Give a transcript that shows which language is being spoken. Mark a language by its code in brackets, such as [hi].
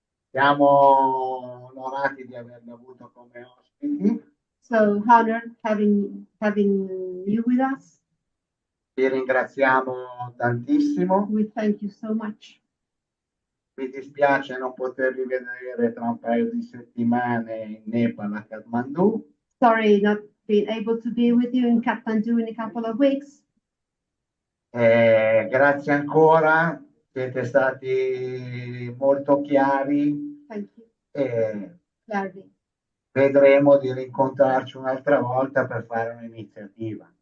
[it] Siamo onorati di averli avuto come ospiti. [en] So honored having you with us. [it] Vi ringraziamo tantissimo. [en] We thank you so much. [it] Mi dispiace non potervi vedere tra un paio di settimane in Nepal a Kathmandu. [en] Sorry not being able to be with you in Kathmandu in a couple of weeks. [it] Grazie ancora, siete stati molto chiari. [en] Thank you. [it] E [en] Clarity. [it] vedremo di rincontrarci un'altra volta per fare un'iniziativa.